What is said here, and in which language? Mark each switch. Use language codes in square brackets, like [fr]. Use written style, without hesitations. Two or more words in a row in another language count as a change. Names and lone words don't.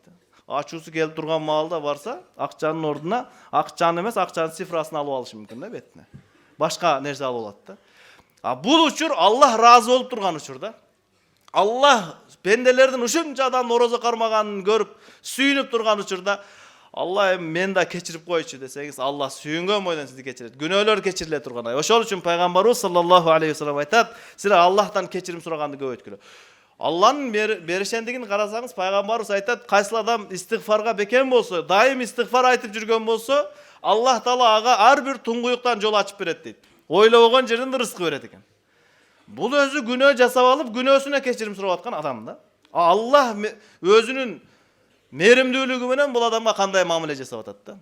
[ky] Ачуусу келип турган маалда барса, акчанын ордуна акчаны эмес, акчанын цифрасын алып алышы мүмкүн да бетине. Башка нерсе алып алат да. Бул учур Allah разы болуп турган учур да. Allah пенделердин ушунча адам орозо кармаганын көрүп, сүйүнүп турган учурда Allah men da keçirip koyçu deseniz Allah sүйүнгөн бойдон сизди кечирет. Күнөөлөр кечириле турган. Ошол үчүн пайгамбарыбыз [ar] صلى الله عليه وسلم [ky] айтат, силер Аллахтан кечирим сураганды көп өткүлө. Allah'ın berişendигин карасаңыз пайгамбарыбыз айтат, кайсыл адам истигфарга бекен болсо, дайым истигфар айтып жүргөн болсо, Allah Taala ага ар бир туңгуюктан жол ачып берет дейт. Ойлобогон жерден рызкы берет экен. Бул өзү күнөө жасап алып, күнөөсүнө кечирим сурап аткан адам да. Allah өзүнүн меримдүүлүгү менен бул адамга кандай мамиле жасап атат да.